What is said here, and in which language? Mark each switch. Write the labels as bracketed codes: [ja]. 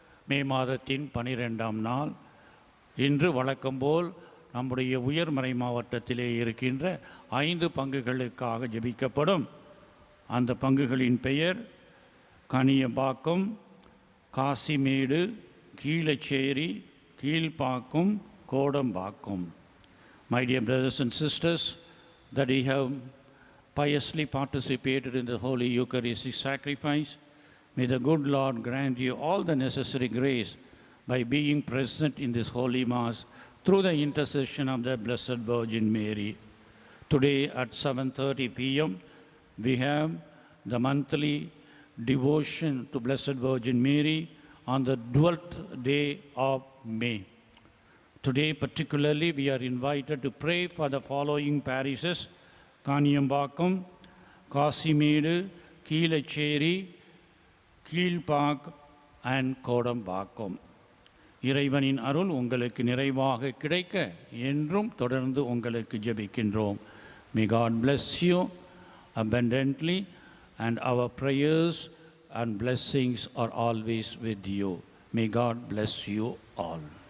[ta] மே மாதத்தின் 12ஆம் நாள் இன்று வழக்கம்போல் நம்முடைய உயர்மறை மாவட்டத்திலே இருக்கின்ற 5 பங்குகளுக்காக ஜெபிக்கப்படும். அந்த பங்குகளின் பெயர் கனியம்பாக்கம், Kasimedu, Keelacheri, Kilpauk, Kodambakkam. [en] My dear brothers and sisters, that you have piously participated in the Holy Eucharistic sacrifice, may the good Lord grant you all the necessary grace by being present in this Holy Mass through the intercession of the Blessed Virgin Mary. Today at 7:30 p.m. we have the monthly devotion to Blessed Virgin Mary on the 12th day of May. Today particularly we are invited to pray for the following parishes: Kaniyambakkam, Kasimedu, Keelacheri, Keelpak and Kodambakkam. [ta] இறைவனின் அருள் உங்களுக்கு நிறைவாக கிடைக்க என்றும் தொடர்ந்து உங்களுக்கு ஜெபிக்கின்றோம். [en] May God bless you abundantly and our prayers and blessings are always with you. May God bless you all.